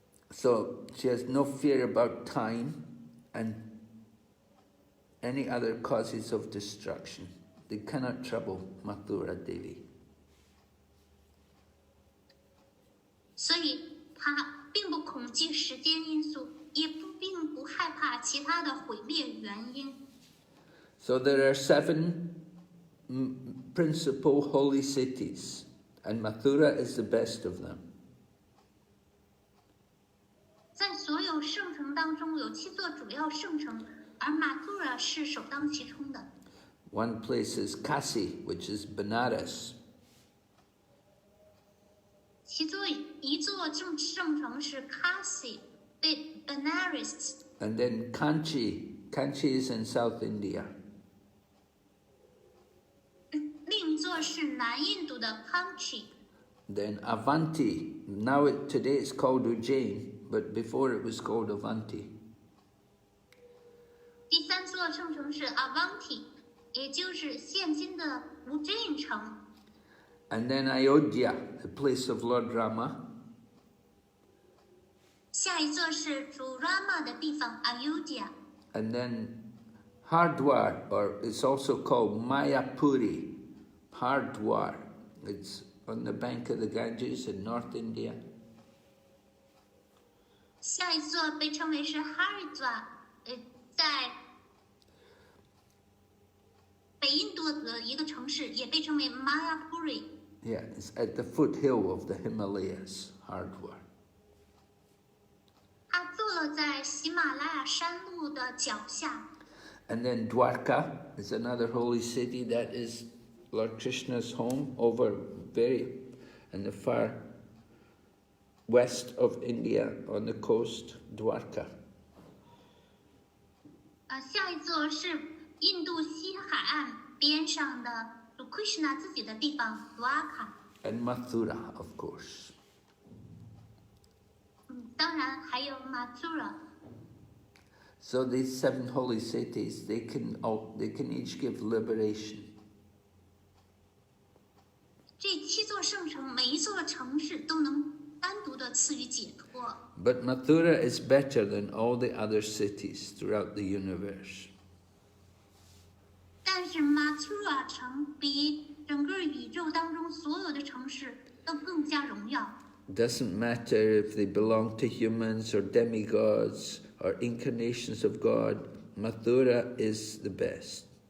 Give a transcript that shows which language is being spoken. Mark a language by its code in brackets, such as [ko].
[en] So she has no fear about time and any other causes of destruction. They cannot trouble Mathura Devi. [zh] 所以他并不恐惧时间因素，也并不害怕其他的毁灭原因。 [en] So there are 7 principal holy cities, and Mathura is the best of them. [zh] 在所有圣城当中，有7座主要圣城，而Mathura是首当其冲的。 [en] One place is Kasi, which is Benares. [zh] 其中一座圣城是 Kasi， 被 Benares。 [en] And then Kanchi. Kanchi is in South India. [zh] 另一座是南印度的 Kanchi。 [en] Then Avanti. Today it's called Ujjain, but before it was called Avanti. [zh] 第3座圣城是 Avanti， 也就是现今的Ujjain城。 [en] And then Ayodhya, the place of Lord Rama. [zh] 下一座是主 Rama 的地方 Ayodhya。 [en] And then Hardwar, or it's also called Mayapuri. Hardwar. It's on the bank of the Ganges in North India. [zh] 下一座被称为是 Haridwar， 在北印度的一个城市，也被称为 Mayapuri。 [en] Yeah, it's at the foothill of the Himalayas, Hardwar. [zh] 它坐落在喜马拉雅山路的脚下。 [en] And then Dwarka is another holy city that is Lord Krishna's home over in the far west of India on the coast, Dwarka. [zh] 下一座是印度西海岸边上的主 Krishna 自己的地方 Dwarka。 [en] And Mathura, of course. [zh] 当然还有 Mathura。 [en] So these 7 holy cities, they can each give liberation. [zh] 这7座圣城，每一座城市都能单独的赐予解脱。 [en] But Mathura is better than all the other cities throughout the universe. [zh] 但是 Mathura 城比整个宇宙当中所有的城市都更加荣耀。 [en] Doesn't matter if they belong to humans or demigods or incarnations of God, Mathura is the best.